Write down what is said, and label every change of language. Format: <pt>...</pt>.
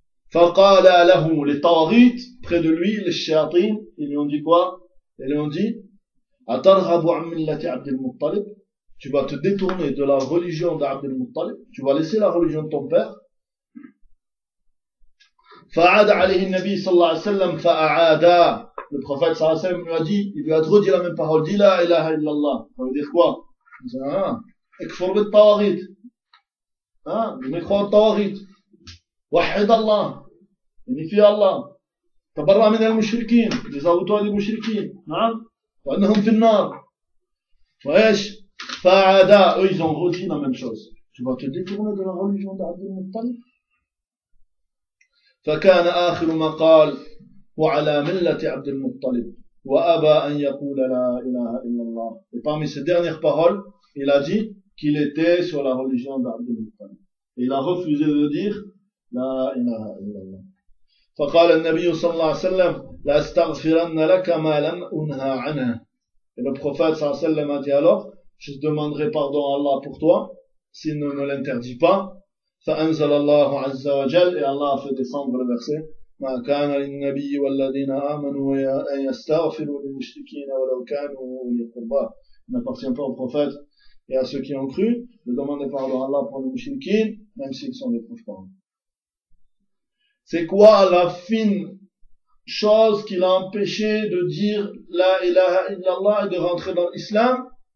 <ar>Faqala lahu,</ar> <fr>les tawarites, près de lui, les shayatin, ils lui ont dit quoi? Ils lui ont dit,</fr> <ar>atarhabu an millati Abdul Muttalib,</ar> <fr>tu vas te détourner de la religion d'Abdul Muttalib, tu vas laisser la religion de ton père.</fr> <ar>فعاد عليه النبي صلى الله عليه وسلم فأعادا.</ar> <fr>Le prophète</fr> <ar>صلى الله عليه وسلم</ar> <fr>lui a dit, il lui a redit la même parole, dis la ilaha illallah. Ça veut dire quoi? Il dit,</fr> <ar>اكفر بالطواغيت.</ar> <fr>Hein? Je ne crois pas au tawarit.</fr> <ar>وحد الله.</ar> <fr>Unifie Allah.</fr> <ar>تبرأ من المشركين.</ar> <fr>Désavoue-toi des mushrikin. Hein?</fr> <ar>وأنهم في النار.</ar> <fr>Wesh.</fr> <ar>فأعادا.</ar> <fr>Eux, ils ont redit la même chose. Tu vas te détourner de la religion d'Abd al-Muttalib.</fr> <ar>فكان آخر ما قال وعلى ملة عبد المطلب وأبى أن يقول لا إله إلا الله.</ar> <fr>Et parmi ses dernières paroles, il a dit qu'il était sur la religion d'Abd al-Muttalib. Il a refusé de dire la ilaha illallah.</fr> <ar>فقال النبي صلى الله عليه وسلم لا استغفرن لك ما لم أنهى عنه.</ar> <fr>Et le prophète</fr> <ar>صلى الله عليه وسلم</ar> <fr>a dit alors, je demanderai pardon à Allah pour toi s'il ne me l'interdit pas.</fr> <ar>فأنزل الله عز وجل إلى الله في ديسمبر بخسي ما كان للنبي والذين آمنوا أن يستغفروا للمشركين ولو كانوا أولي قربى.</ar> <fr>Il n'appartient pas au prophète et à ceux qui ont cru de demander pardon à Allah pour les mushrikin, même s'ils sont des proches parents. C'est quoi la fine chose qui l'a empêché de dire la ilaha illallah et de rentrer dans l'islam?</fr>